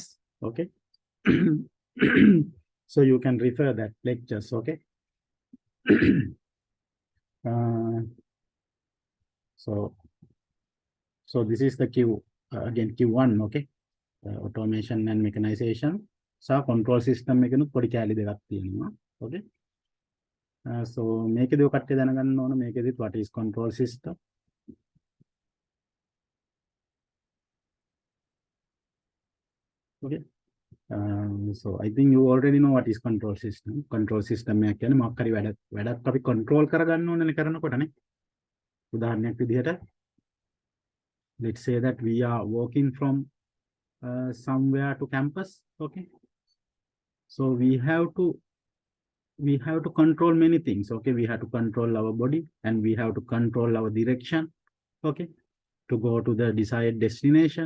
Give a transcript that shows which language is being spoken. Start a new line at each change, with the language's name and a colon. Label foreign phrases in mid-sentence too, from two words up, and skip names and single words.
English: Okay, so you can refer that lectures. Okay, so this is the Q again Q1. Okay, automation and mechanization. So control system
Sinhala: එකනොත් පොඩි කැලි දෙකක් තියෙනවා.
English: Okay, so
Sinhala: මේකදී ඔය කට්ටිය දැනගන්න ඕන මේකෙදිත්
English: what is control system. Okay, so I think you already know what is control system. Control system
Sinhala: එක කියන්නේ මොකක් හරි වැඩක් අපි control කරගන්න ඕනනේ කරනකොටනේ. උදාහරණයක් විදිහට
English: let's say that we are walking from somewhere to campus. Okay, so we have to control many things. Okay, we have to control our body and we have to control our direction. Okay, to go to the desired destination.